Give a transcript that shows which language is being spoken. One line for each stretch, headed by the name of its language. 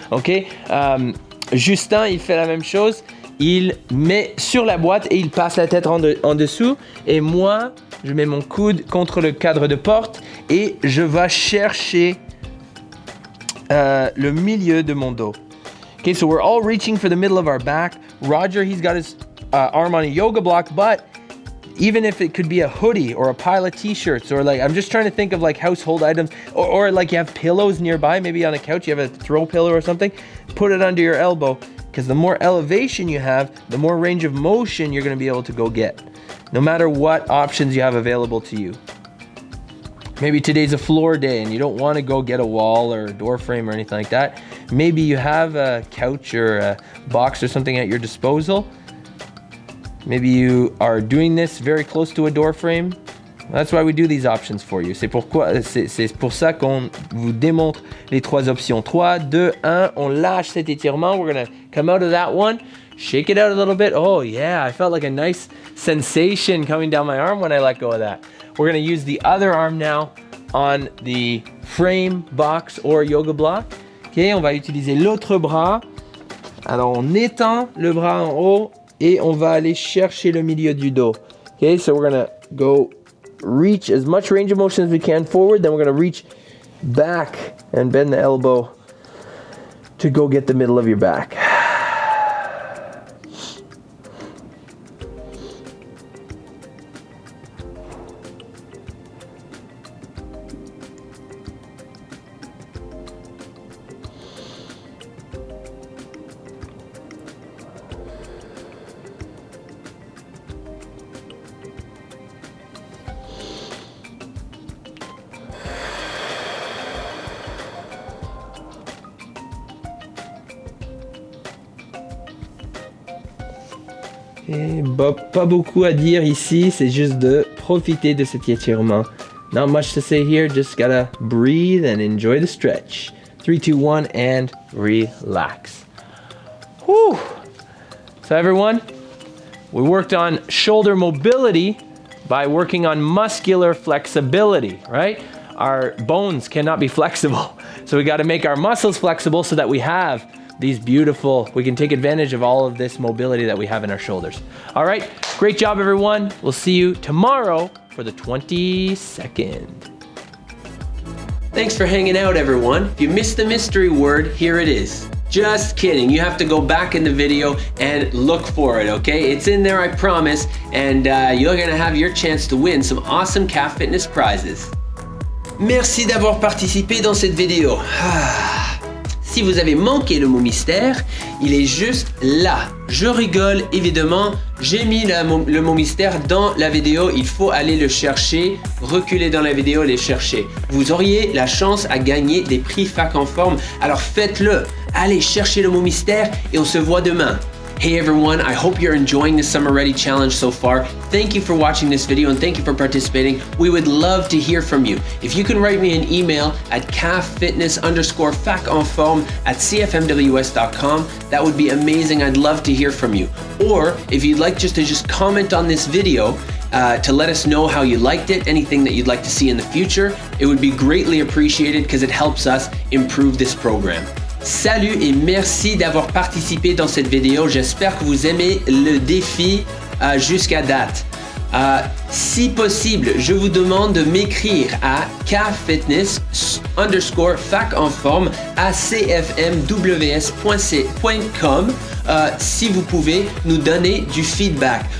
French: Ok, Justin, il fait la même chose. Il met sur la boîte et il passe la tête en dessous. Et moi, je mets mon coude contre le cadre de porte et je vais chercher le milieu de mon dos.
English: Okay, so we're all reaching for the middle of our back. Roger, he's got his arm on a yoga block, but even if it could be a hoodie or a pile of t-shirts, or like, I'm just trying to think of like household items, or like you have pillows nearby, maybe on a couch, you have a throw pillow or something, put it under your elbow, because the more elevation you have, the more range of motion you're going to be able to go get, no matter what options you have available to you. Maybe today's a floor day and you don't want to go get a wall or a door frame or anything like that. Maybe you have a couch or a box or something at your disposal. Maybe you are doing this very close to a door frame. That's why we do these options for you.
French: C'est pour ça qu'on vous démontre les trois options. 3, 2, 1, on lâche cet étirement.
English: We're gonna come out of that one. Shake it out a little bit. Oh yeah, I felt like a nice sensation coming down my arm when I let go of that. We're gonna use the other arm now on the frame, box or yoga block.
French: Ok, on va utiliser l'autre bras. Alors on étend le bras en haut. Et on va aller chercher le milieu du dos.
English: Okay, so we're gonna go reach as much range of motion as we can forward. Then we're gonna reach back and bend the elbow to go get the middle of your back.
French: Et pas beaucoup à dire ici, c'est juste de profiter de cet étirement.
English: Not much to say here, just gotta breathe and enjoy the stretch. 3, 2, 1 and relax. Whew. So everyone, we worked on shoulder mobility by working on muscular flexibility, right? Our bones cannot be flexible. So we gotta make our muscles flexible so that we have these beautiful, we can take advantage of all of this mobility that we have in our shoulders. All right, great job everyone. We'll see you tomorrow for the 22nd. Thanks for hanging out everyone. If you missed the mystery word, here it is. Just kidding, you have to go back in the video and look for it, okay? It's in there, I promise, and you're gonna have your chance to win some awesome CAF Fitness prizes.
French: Merci d'avoir participé dans cette vidéo. Si vous avez manqué le mot mystère, il est juste là. Je rigole, évidemment. J'ai mis le mot mystère dans la vidéo. Il faut aller le chercher, reculer dans la vidéo, les chercher. Vous auriez la chance à gagner des prix fac en forme. Alors faites-le. Allez chercher le mot mystère et on se voit demain.
English: Hey everyone, I hope you're enjoying the Summer Ready Challenge so far. Thank you for watching this video and thank you for participating. We would love to hear from you. If you can write me an email at caffitness_facenforme@cfmws.com, that would be amazing. I'd love to hear from you. Or if you'd like just to comment on this video to let us know how you liked it, anything that you'd like to see in the future, it would be greatly appreciated because it helps us improve this program.
French: Salut et merci d'avoir participé dans cette vidéo. J'espère que vous aimez le défi jusqu'à date. Si possible, je vous demande de m'écrire à cafitness_facenforme@cfmws.com si vous pouvez nous donner du feedback.